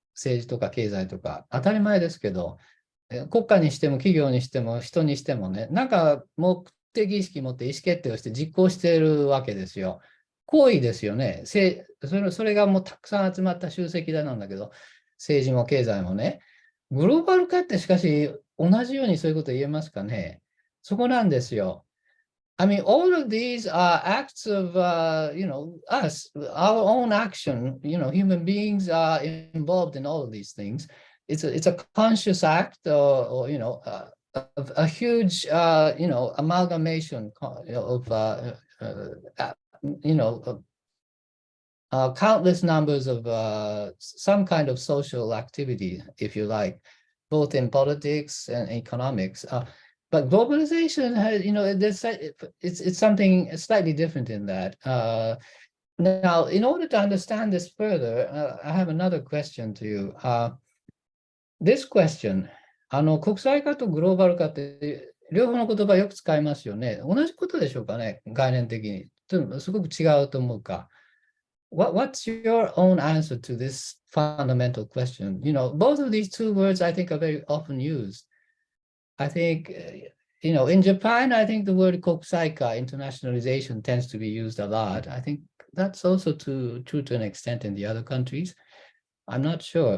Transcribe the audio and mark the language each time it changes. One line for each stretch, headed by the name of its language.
Japanese: 政治とか経済とか。当たり前ですけど、国家にしても企業にしても人にしてもね、なんか目的意識持って意思決定をして実行しているわけですよ。行為ですよね。それがもうたくさん集まった集積だなんだけど、政治も経済もね。グローバル化ってしかし同じようにそういうこと言えますかね。そこなんですよ。
English: I mean, all of these are acts of, us, our own action. Human beings are involved in all of these things. It's a conscious act, or a huge, amalgamation of countless numbers of some kind of social activity, if you like, both in politics and economics. But globalization has, it's something slightly different in that. Now, in order to understand this further, I have another question to you. This question,
Japanese: 国際化とグローバル化って両方の言葉よく使いますよね。同じことでしょうかね、概念的に。すごく違うと思うか。
English: What's your own answer to this fundamental question? Both of these two words I think are very often used. I think, in Japan, I think the word kokusaika, internationalization, tends to be used a lot. I think that's also true to an extent in the other countries. I'm not sure.